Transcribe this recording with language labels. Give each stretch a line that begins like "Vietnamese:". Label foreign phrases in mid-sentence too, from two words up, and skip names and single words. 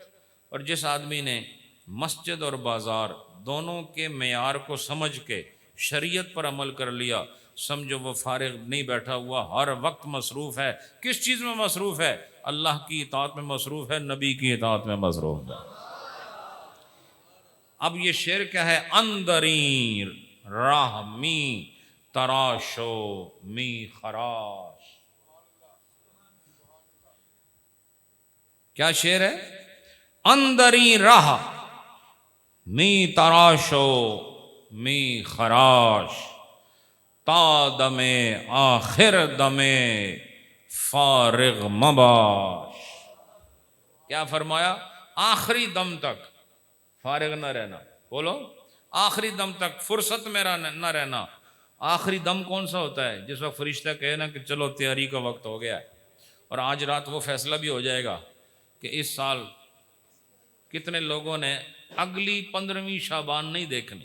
Urdu: اور جس آدمی نے مسجد اور بازار دونوں کے معیار کو سمجھ کے شریعت پر عمل کر لیا، سمجھو وہ فارغ نہیں بیٹھا ہوا، ہر وقت مصروف ہے. کس چیز میں مصروف ہے؟ اللہ کی اطاعت میں مصروف ہے، نبی کی اطاعت میں مصروف ہے. اب یہ شعر کیا ہے؟
Persian: اندرین راہ می تراشو می خراش.
Urdu: کیا شعر ہے؟
Persian: اندرین راہ می تراشو می خراش، تا دم آخر دم فارغ مباش.
Urdu: کیا فرمایا؟ آخری دم تک فارغ نہ رہنا. بولو، آخری دم تک فرصت میں نہ رہنا. آخری دم کون سا ہوتا ہے؟ جس وقت فرشتہ کہے نا کہ چلو تیاری کا وقت ہو گیا ہے. اور آج رات وہ فیصلہ بھی ہو جائے گا کہ اس سال کتنے لوگوں نے اگلی 15ویں شعبان نہیں دیکھنی.